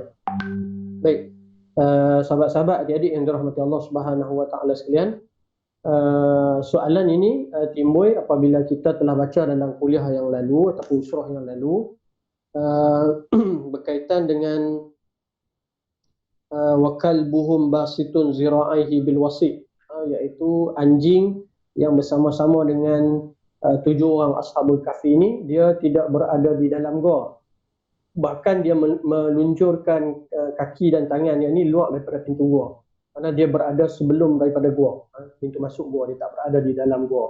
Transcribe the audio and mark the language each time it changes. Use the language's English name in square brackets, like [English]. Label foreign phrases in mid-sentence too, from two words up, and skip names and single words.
[Malay] Baik, sahabat-sahabat, adik-adik yang dirahmati Allah [Arabic] Subhanahu wa taala [Malay] sekalian, soalan ini timbul apabila kita telah baca dalam kuliah yang lalu ataupun surah yang lalu berkaitan dengan [Arabic] wakal buhum basitun zira'aihi bil wasi, [Malay] iaitu anjing yang bersama-sama dengan 7 orang Ashabul Kahfi ini, dia tidak berada di dalam gua. Bahkan dia meluncurkan kaki dan tangan yang ini luar daripada pintu gua. Kerana dia berada sebelum daripada gua, pintu masuk gua, dia tak berada di dalam gua.